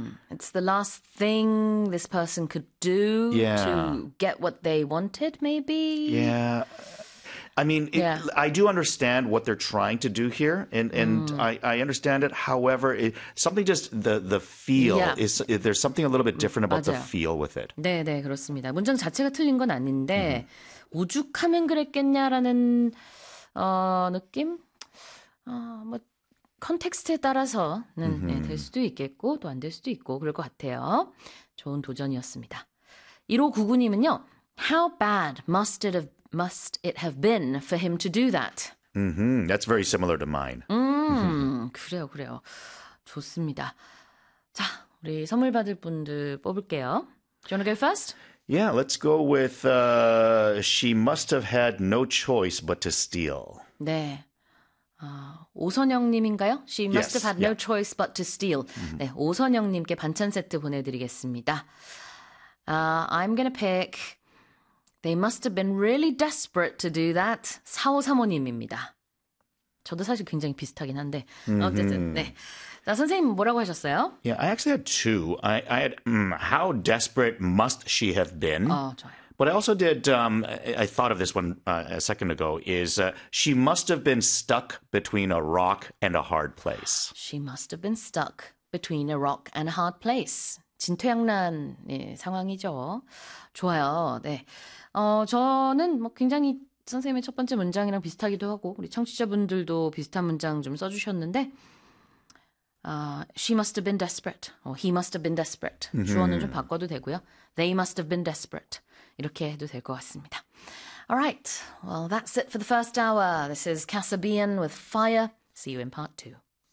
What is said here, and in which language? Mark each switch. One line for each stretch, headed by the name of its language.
English: It's the last thing this person could do to get what they wanted, maybe. I mean, I do understand what they're trying to do here, and I understand it. However, something just the feel is there's something a little bit different about the
Korean: 맞아요.
English: feel with it.
Korean: 네, 그렇습니다. 문장 자체가 틀린 건 아닌데, 오죽하면 그랬겠냐라는, 느낌? 뭐, 컨텍스트에 따라서는, 네, 될 수도 있겠고, 또안될 수도 있고, 그럴 것 같아요. 좋은 도전이었습니다.
English: 1599님은요, How bad must it have been for him to do that? That's very similar to mine.
Korean: 그래요, 그래요. 좋습니다. 자, 우리 선물 받을 분들 뽑을게요.
English: Do you want to go first? Yeah, let's go with she must have had no choice but to steal.
Korean: 네. 오선영님인가요?
English: She must have had no choice but to steal.
Korean: 네, 오선영님께 반찬 세트 보내드리겠습니다.
English: I'm gonna pick. They must have been really desperate to do that.
Korean: 4535님입니다. 저도 사실 굉장히 비슷하긴 한데. 어쨌든, 네. 자, 선생님 뭐라고 하셨어요?
English: Yeah, I actually had two. I had how desperate must she have been?
Korean: 좋아요.
English: But I also did I thought of this one a second ago is she must have been stuck between a rock and a hard place. She must have been stuck between a rock and a hard place.
Korean: 진퇴양난의 상황이죠. 좋아요. 네. 저는 뭐 굉장히 선생님의 첫 번째 문장이랑 비슷하기도 하고 우리 청취자분들도 비슷한 문장 좀 써주셨는데
English: she must have been desperate. He must have been desperate.
Korean: 주어는 좀 바꿔도 되고요.
English: They must have been desperate.
Korean: 이렇게 해도 될것 같습니다.
English: All right. Well, that's it for the first hour. This is Kasabian with Fire. See you in part two.